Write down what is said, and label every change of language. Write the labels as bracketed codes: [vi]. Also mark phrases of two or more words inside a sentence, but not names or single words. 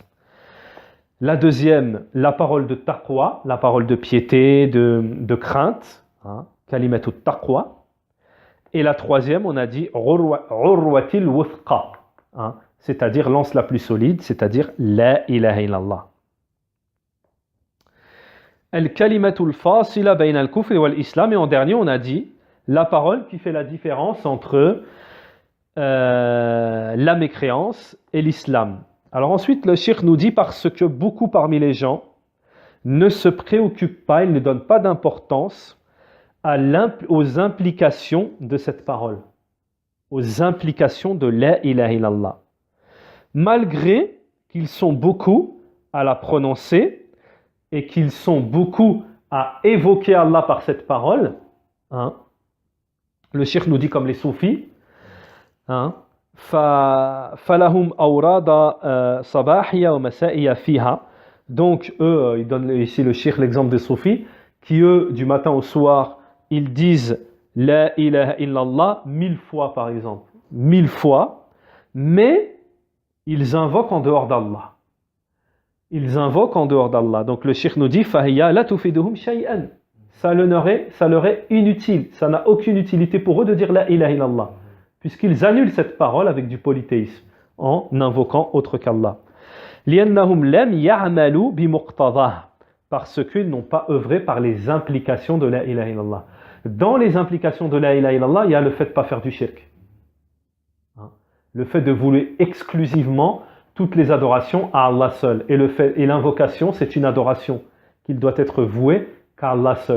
[fr] La deuxième, la parole de taqwa, la parole de piété, de crainte, [ar] كلمة التقوى. [fr] Et la troisième, on a dit [ar] العروة الوثقى, [fr] c'est-à-dire l'anse la plus solide, c'est-à-dire [ar] لا إله إلا الله. الكلمة الفاصلة بين الكفر والإسلام, [fr] et en dernier on a dit la parole qui fait la différence entre la mécréance et l'islam. Alors ensuite le cheikh nous dit, parce que beaucoup parmi les gens ne se préoccupent pas, ils ne donnent pas d'importance aux implications de cette parole, aux implications de [ar] لا إله إلا الله, [fr] malgré qu'ils sont beaucoup à la prononcer et qu'ils sont beaucoup à évoquer Allah par cette parole. Le cheikh nous dit comme les soufis, [ar] فلهم أوراد صباحية ومسائية فيها. [fr] Donc eux, il donne ici le cheikh l'exemple des soufis, qui eux, du matin au soir, ils disent [ar] لا إله إلا الله [fr] 1000 fois par exemple, 1000 fois, mais ils invoquent en dehors d'Allah. Ils invoquent en dehors d'Allah. Donc le cheikh nous dit, [ar] فهي لا تفيدهم شيئا. [fr] Ça leur est inutile, ça n'a aucune utilité pour eux de dire [ar] لا إله إلا الله, [fr] puisqu'ils annulent cette parole avec du polythéisme, en invoquant autre qu'Allah. [ar] لأنهم لم يعملوا بمقتضاه, [fr] parce qu'ils n'ont pas œuvré par les implications de [ar] لا إله إلا الله. [fr] Dans les implications de [ar] لا إله إلا الله, [fr] il y a le fait de ne pas faire du shirk. Le fait de vouloir exclusivement toutes les adorations à Allah seul. Et l'invocation, c'est une adoration qu'il doit être vouée qu'à Allah seul.